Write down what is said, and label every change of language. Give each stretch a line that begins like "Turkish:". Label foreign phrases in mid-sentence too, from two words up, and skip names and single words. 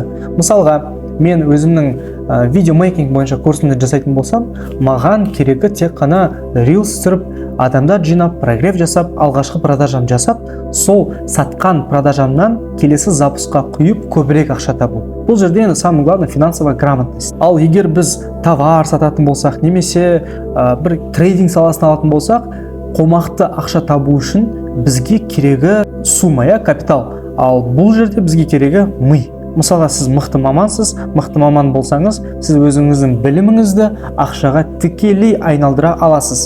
Kazakh: Мысалға, мен өзімнің видеомейкинг бойынша курсымды жасайтын болсам, маған керегі тек қана рилс түсіріп, адамдар жинап, прогрев жасап, алғашқы продажам жасап, сол сатқан продажамнан келесі запускқа құйып көбірек ақша табу. Бұл жерде
Russian: самое главное финансовая грамотность.
Kazakh: Ал егер біз товар сататын болсақ, немесе бір трейдинг саласын алатын болсақ, қомақты ақша табу үшін бізге керегі сумма, капитал. Ал бұл жерде бізге керегі ми. Мысалға, сіз мықты маман болсаңыз, сіз өзіңіздің біліміңізді ақшаға тікелей айналдыра аласыз.